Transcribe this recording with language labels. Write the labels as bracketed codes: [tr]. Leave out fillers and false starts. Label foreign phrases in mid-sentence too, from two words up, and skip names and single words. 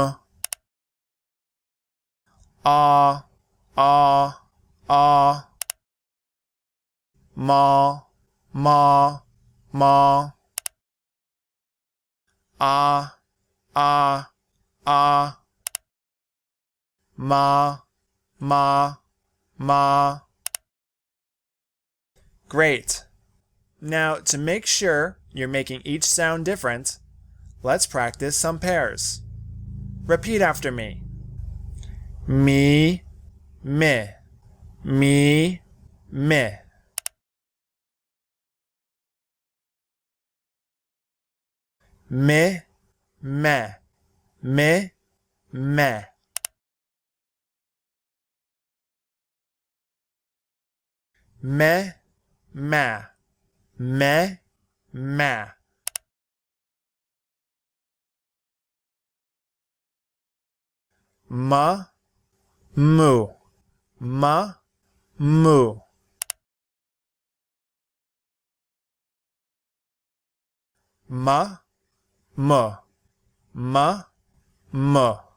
[en] Ah, ah, ah. Ma, ma, ma. Ah, ah, ah. Ma, ma, ma. Great. Now, to make sure you're making each sound different, let's practice some pairs. Repeat after me. Me, me, me, me. Me, me, me, me. Me, ma, me, ma. Ma, mu, ma, mu. Ma, mu, ma, mu.